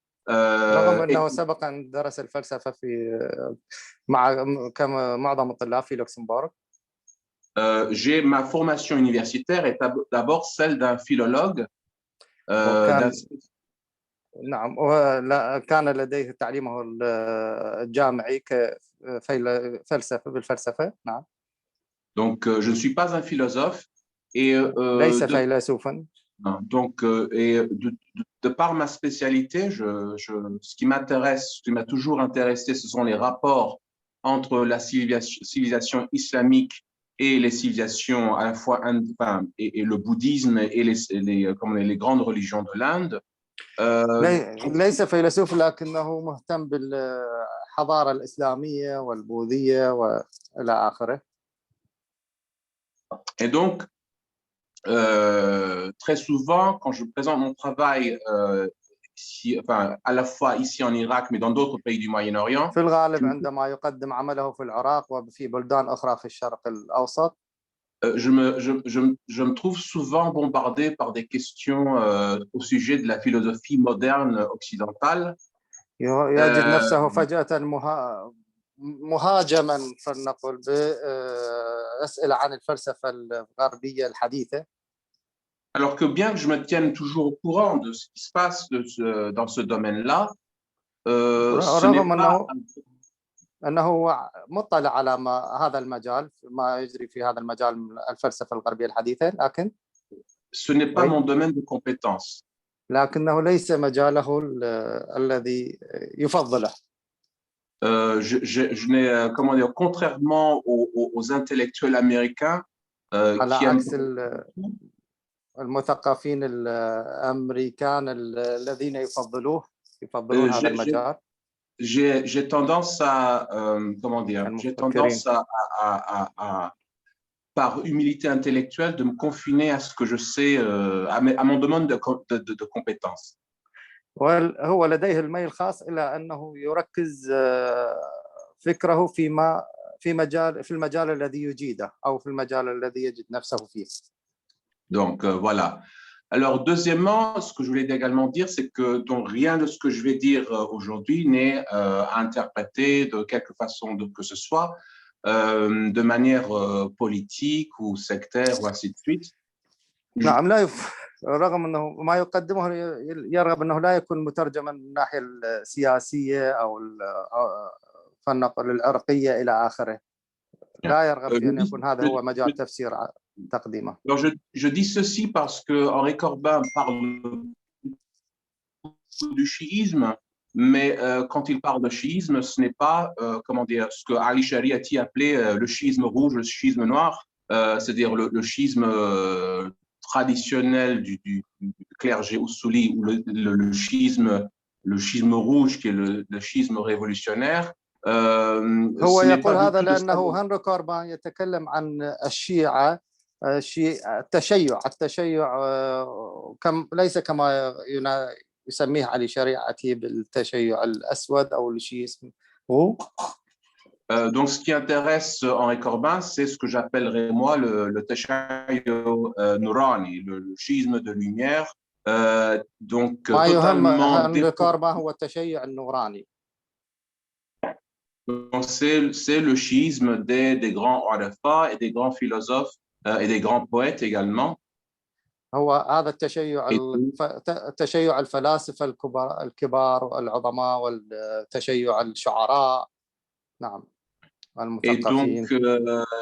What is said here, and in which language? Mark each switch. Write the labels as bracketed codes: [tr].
[ar] رغم أنه سبقا درس الفلسفة في كما معظم الطلاب في لوكسمبورغ. [fr] J'ai ma formation universitaire est d'abord celle d'un philologue. [ar] وكان نعم كان لديه تعليمه الجامعي كفلسفة بالفلسفة نعم. [fr] Donc je ne suis pas un philosophe et [ar] ليس فيلسوفا. [fr] donc et de par ma spécialité, ce qui m'intéresse, ce qui m'a toujours intéressé, ce sont les rapports entre la civilisation islamique et les civilisations à la fois et le bouddhisme et les grandes religions de l'Inde. [ar] ليس فيلسوف لكنه مهتم بالحضارة الإسلامية والبوذية وإلى آخره. [fr] Et donc, très souvent, quand je présente mon travail ici, enfin, à la fois ici en Irak, mais dans d'autres pays du Moyen-Orient, [ar] في الغالب عندما يقدم عمله في العراق وفي بلدان أخرى في الشرق الأوسط [fr] je me trouve souvent bombardé par des questions au sujet de la philosophie moderne occidentale. [ar] يجد نفسه فجأة مهاجما فلنقل بأسئلة عن الفلسفة الغربية الحديثة. [fr] Alors que bien que je me tienne toujours au courant de ce qui se passe dans ce domaine-là, ce n'est pas... [ar] أنه مطلع على هذا المجال ما يجري في هذا المجال من الفلسفة الغربية الحديثة لكن [fr] ce n'est pas mon domaine de compétence. [ar] لكنه ليس مجاله الذي يفضله. [fr] Je n'ai, comment dire, contrairement aux intellectuels américains [ar] على [fr] qui [ar] عكس المثقفين الأمريكان الذين يفضلون هذا المجال. [fr] J'ai tendance à, comment dire, j'ai tendance à, par humilité intellectuelle, de me confiner à ce que je sais, à mon domaine de compétences. [ar] وهو لديه الميل خاص إلى أنه يركز فكره في المجال الذي يجيده أو في المجال الذي يجد نفسه فيه. [fr] Donc voilà. Alors, deuxièmement, ce que je voulais également dire, c'est que donc, rien de ce que je vais dire aujourd'hui n'est à interpréter de quelque façon que ce soit, de manière politique ou sectaire ou ainsi de suite. [ar] نعم لا رغم أنه ما يقدمه يرغب أنه لا يكون مترجما من الناحية السياسية أو فلنقل العرقية إلى آخره. لا يرغب في أن يكون هذا هو مجال تفسير تقديمه. [fr] Je dis ceci parce que Henri Corbin parle du chiisme, mais quand il parle de chiisme, ce n'est pas comment dire, ce que Ali Shariati appelait le chiisme rouge, le chiisme noir, c'est-à-dire le chiisme traditionnel du clergé oussouli ou le chiisme rouge qui est le chiisme révolutionnaire. [ar] هو يقول هذا لأنه هنري كوربان يتكلم عن الشيعة التشيع ليس كما يسميه علي شريعتي بالتشيع الأسود أو الشيisme. [fr] Donc, ce qui intéresse Henri Corbin, c'est ce que j'appellerais moi le tashayyu nurani, le schisme de lumière. Donc, totalement. [ar] Henri Corbin هو التشيع النوراني. [fr] Donc, c'est le schisme des grands arafa et des grands philosophes et des grands poètes également. [ar] هو هذا التشيع الفلاسفة الكبار والعظماء والتشيع الشعراء نعم المثقفين.